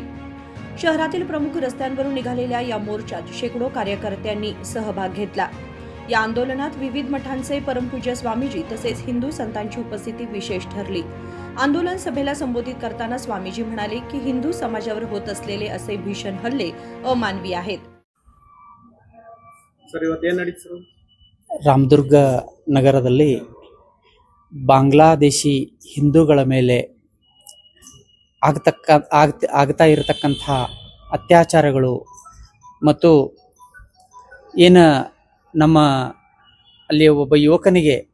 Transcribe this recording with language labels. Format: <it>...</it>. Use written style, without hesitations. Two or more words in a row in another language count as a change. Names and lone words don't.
<mr>शहरातील प्रमुख रस्त्यांवरून निघालेल्या या मोर्चात शेकडो कार्यकर्त्यांनी सहभाग घेतला. या आंदोलनात विविध मठांचे परमपूज्य स्वामीजी तसेच हिंदू संतांची उपस्थिती विशेष ठरली. आंदोलन सभेला संबोधित करताना स्वामीजी म्हणाले की हिंदू समाजावर होत असलेले असे भीषण हल्ले अमानवी आहेत.</mr> <kn>ರಾಮದುರ್ಗ ನಗರದಲ್ಲಿ ಬಾಂಗ್ಲಾದೇಶಿ ಹಿಂದೂಗಳ ಮೇಲೆ ಆಗ್ತಾ ಇರತಕ್ಕಂಥ ಅತ್ಯಾಚಾರಗಳು ಮತ್ತು ಏನು ನಮ್ಮ ಅಲ್ಲಿ ಒಬ್ಬ ಯುವಕನಿಗೆ</kn>